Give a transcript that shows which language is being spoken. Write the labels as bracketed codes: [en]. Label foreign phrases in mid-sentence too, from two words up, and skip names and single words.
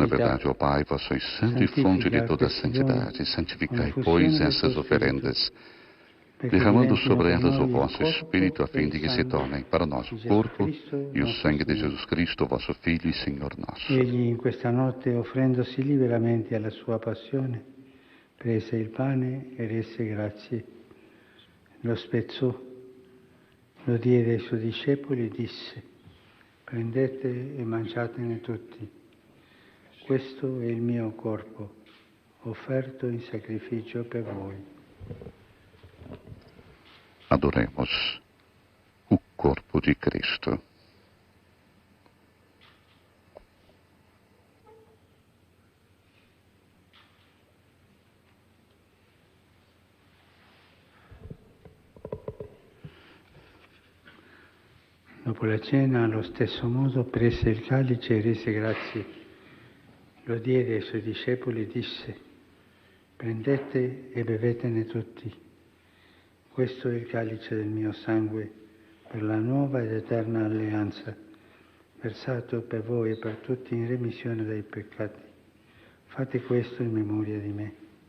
[pt] Na verdade, ó Pai, vós sois santo e fonte de toda a santidade. Santificai, pois, essas oferendas, derramando sobre elas o vosso Espírito, a fim de que se tornem para nós o corpo e o sangue de Jesus Cristo, vosso Filho e Senhor nosso. [it] Egli in questa notte, offrendosi liberamente alla sua passione, prese il pane e rese grazie, lo spezzò, lo diede ai suoi discepoli e disse: prendete e mangiatene tutti. Questo è il mio corpo, offerto in sacrificio per voi. [pt] Adoremos o corpo de Cristo. [it] Dopo la cena, allo stesso modo, prese il calice e rese grazie. Lo diede ai suoi discepoli e disse: prendete e bevetene tutti. Questo è il calice del mio sangue per la nuova ed eterna alleanza, versato per voi e per tutti in remissione dei peccati. Fate questo in memoria di me.